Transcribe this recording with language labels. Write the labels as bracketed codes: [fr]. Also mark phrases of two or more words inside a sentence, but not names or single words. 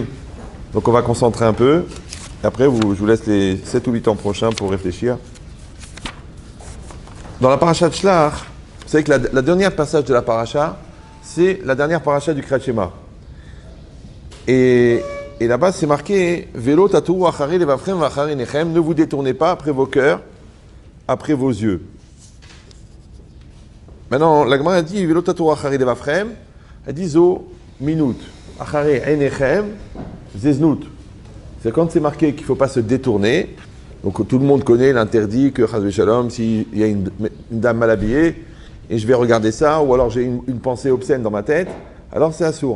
[fr] Donc on va concentrer un peu. Et après je vous laisse les 7 ou 8 ans prochains pour réfléchir. Dans la paracha de Shlach, vous savez que la dernière passage de la paracha, c'est la dernière paracha du Kriyat Shema. Et là-bas c'est marqué [he] ולא תתורו אחרי לבבכם ואחרי עיניכם, [fr] ne vous détournez pas après vos cœurs, après vos yeux. Maintenant, la Gemara a dit [he] ולא תתורו אחרי לבבכם, [fr] elle dit [he] זו מינות, אחרי עיניכם, זו זנות. [fr] C'est quand c'est marqué qu'il ne faut pas se détourner. Donc tout le monde connaît l'interdit que [he] חס ושלום, [fr] s'il y a une dame mal habillée, et je vais regarder ça, ou alors j'ai une pensée obscène dans ma tête, alors c'est assourd.